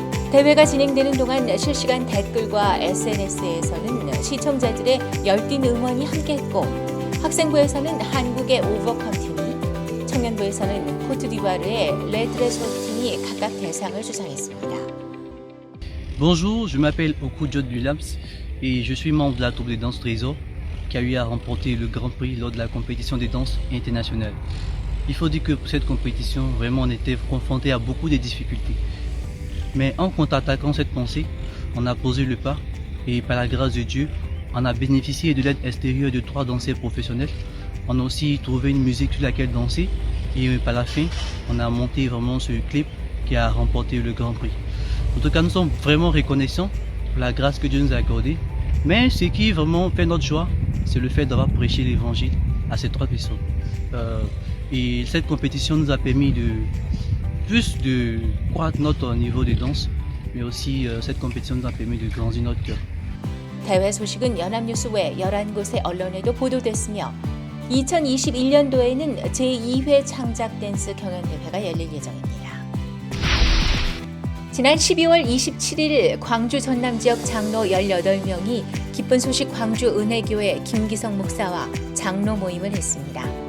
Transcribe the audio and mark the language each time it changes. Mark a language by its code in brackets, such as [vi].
[ko] 대회가 진행되는 동안 실시간 댓글과 SNS에서는 시청자들의 열띤 응원이 함께했고 학생부에서는 한국의 오버컴 팀이, 청년부에서는 코트디부아르의 레드레소 팀이 각각 대상을 수상했습니다. [fr] Bonjour, je m'appelle Oku Jod Williams et je suis membre de la troupe des danses Trésor qui a eu à remporter le Grand Prix lors de la compétition des danses internationales. Il faut dire que pour cette compétition, vraiment on était confronté à beaucoup de difficultés. Mais en contre-attaquant cette pensée, on a posé le pas et par la grâce de Dieu, on a bénéficié de l'aide extérieure de 3 danseurs professionnels. On a aussi trouvé une musique sur laquelle danser et par la fin, on a monté vraiment ce clip qui a remporté le Grand Prix. En tout cas, nous sommes vraiment reconnaissants pour la grâce que Dieu nous a accordée. Mais ce qui vraiment fait notre joie, c'est le fait d'avoir prêché l'évangile à ces 3 personnes. Et cette compétition nous a permis de croître notre niveau de danse, mais aussi cette compétition nous a permis de grandir notre cœur. [ko] 대회 소식은 연합뉴스 외 11곳의 언론에도 보도됐으며 2021년도에는 제2회 창작 댄스 경연대회가 열릴 예정입니다. 지난 12월 27일 광주 전남 지역 장로 18명이 기쁜 소식 광주 은혜교회 김기성 목사와 장로 모임을 했습니다.